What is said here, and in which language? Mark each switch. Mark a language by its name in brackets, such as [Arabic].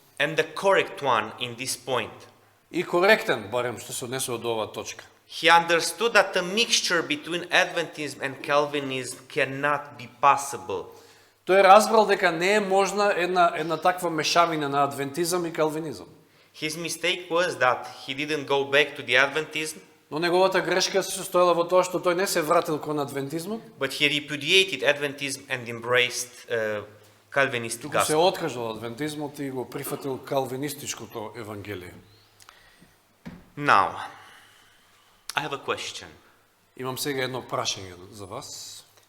[English] And the correct one in this point. [Macedonian] И коректен, барем што се однесува до оваа точка. [English] He understood that a mixture between Adventism and Calvinism cannot be possible. [Macedonian] Тој разбрал дека не е можна една таква мешавина на адвентизам и калвинизам. [English] His mistake was that he didn't go back to the Adventism, [Macedonian] Но неговата грешка се состоела во тоа што тој не се вратил кон адвентизмот, [English] but he repudiated Adventism and embraced Calvinist [Macedonian] туку се [English] gospel. [Macedonian] откажал од адвентизмот и го прифатил калвинистичкото евангелие. [English] Now, I have a question. [Macedonian] Имам сега едно прашање за вас.